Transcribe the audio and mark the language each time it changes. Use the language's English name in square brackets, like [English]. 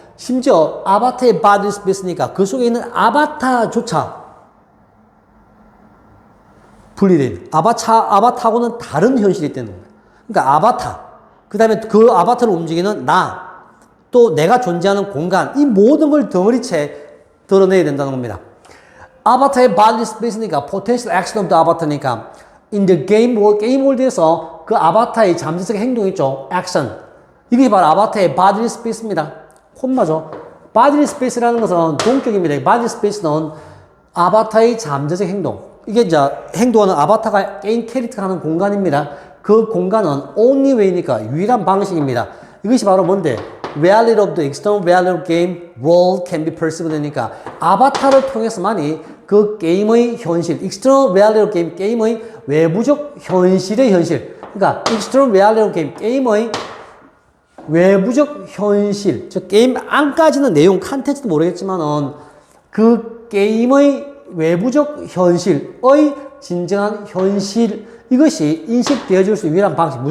[Korean] 심지어 아바타의 body space니까 그 속에 있는 아바타조차 분리된 아바타하고는 다른 현실이 있다는 겁니다. 그러니까 아바타, 그 다음에 그 아바타를 움직이는 나, 또 내가 존재하는 공간, 이 모든 걸 덩어리째 드러내야 된다는 겁니다. 아바타의 body space니까 [English] potential action of the avatar [Korean] 니까 in the game world, 게임 월드에서 그 아바타의 잠재적 행동 있죠. action. 이게 바로 아바타의 body space입니다. 콤마죠. body space라는 것은 동격입니다. body space는 아바타의 잠재적 행동. 이게 이제 행동하는 아바타가 게임 캐릭터가 하는 공간입니다. 그 공간은 only way니까 유일한 방식입니다. 이것이 바로 뭔데? [English] Reality of the external reality of game world can be perceived 되니까 [Korean] 아바타를 통해서만이 그 게임의 현실, [English] external reality of game, 게임의 외부적 현실의 현실. [Korean] 그러니까 external reality of game, 게임의 외부적 현실, 즉 게임 안까지는 내용, 컨텐츠도 모르겠지만은 그 게임의 외부적 현실의 진정한 현실, 이것이 인식되어질 수 있는 유일한 방식.